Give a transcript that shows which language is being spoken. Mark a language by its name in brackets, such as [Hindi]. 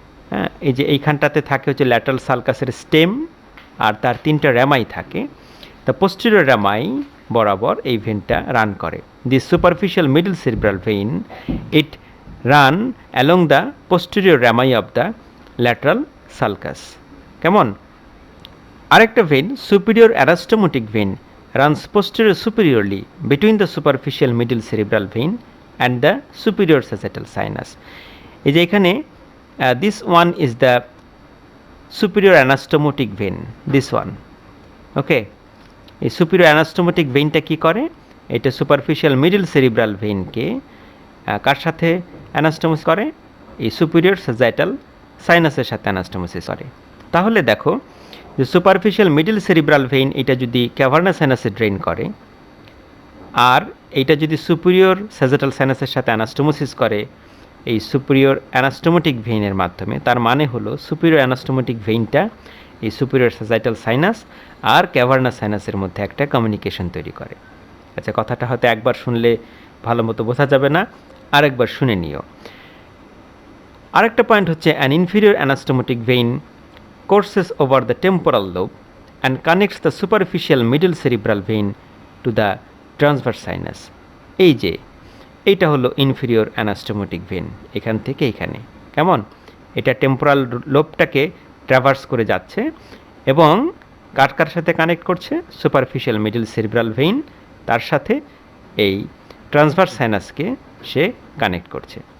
[Bangla] হ্যাঁ, এই যে এইখানটাতে থাকে হচ্ছে ল্যাটারাল সালকাসের স্টেম, আর তার 3টা র্যামাই থাকে। দ্য পোস্টেরিয়র র্যামাই বরাবর এই ভেনটা রান করে। [English] This superficial middle cerebral vein it run along the posterior rami of the lateral sulcus, কেমন? [Bangla] আরেকটা when [English] Superior anastomotic vein runs posterior superiorly between the superficial middle cerebral vein and the superior sagittal sinus. [Bangla] এই যে এখানে [English] this one is the superior anastomotic vein, this one, okay? [Bangla] এই superior anastomotic ভেইনটা কি করে? এটা superficial middle cerebral ভেইনকে কার সাথে anastomosis করে? এই superior sagittal সাইনাসের সাথে অ্যানাস্টোমোসিস করে। তাহলে দেখো যে সুপারফিশিয়াল মিডল সেরিব্রাল ভেইন এটা যদি ক্যাভার্নাস সাইনাসে ড্রেন করে, আর এইটা যদি সুপিরিয়র স্যাজিটাল সাইনাসের সাথে অ্যানাস্টোমোসিস করে এই সুপিরিয়র অ্যানাস্টোমোটিক ভেইনের মাধ্যমে, তার মানে হলো সুপিরিয়র অ্যানাস্টোমোটিক ভেইনটা এই সুপিরিয়র স্যাজিটাল সাইনাস আর ক্যাভার্নাস সাইনাসের মধ্যে একটা কমিউনিকেশন তৈরি করে। আচ্ছা, কথাটা হয়তো একবার শুনলে ভালো মতো বোঝা যাবে না, আরেকবার শুনে নিও। আরেকটা পয়েন্ট হচ্ছে [English] An inferior anastomotic vein courses over the temporal lobe and connects the superficial middle cerebral vein to the transverse sinus. [Bangla] এই যে এইটা হলো ইনফিরিয়র অ্যানাস্টোমোটিক ভেন, এখান থেকে এখানে, কেমন? এটা টেম্পোরাল লোবটাকে ট্রাভার্স করে যাচ্ছে এবং কার কার সাথে কানেক্ট করছে? সুপারফিশিয়াল মিডল সেরিব্রাল ভেইন, তার সাথে এই ট্রান্সভার্স সাইনাসকে সে কানেক্ট করছে।